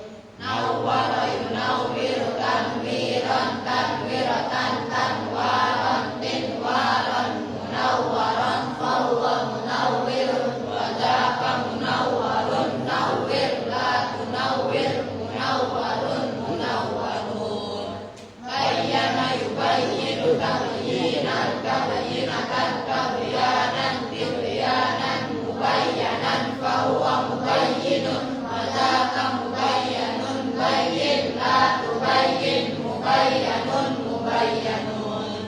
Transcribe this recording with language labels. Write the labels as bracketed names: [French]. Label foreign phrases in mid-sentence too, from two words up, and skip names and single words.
[Arabic] نور ينور تنويرا تنويرة تنوارا تنوارا منورا فهو منور وذاك منور نور لا تنور منور منور. بين يبين تبيينا تبيينة تبيانا تبيانا مبينا فهو مبين وذاك مبين بين لا تبين مبين مبين.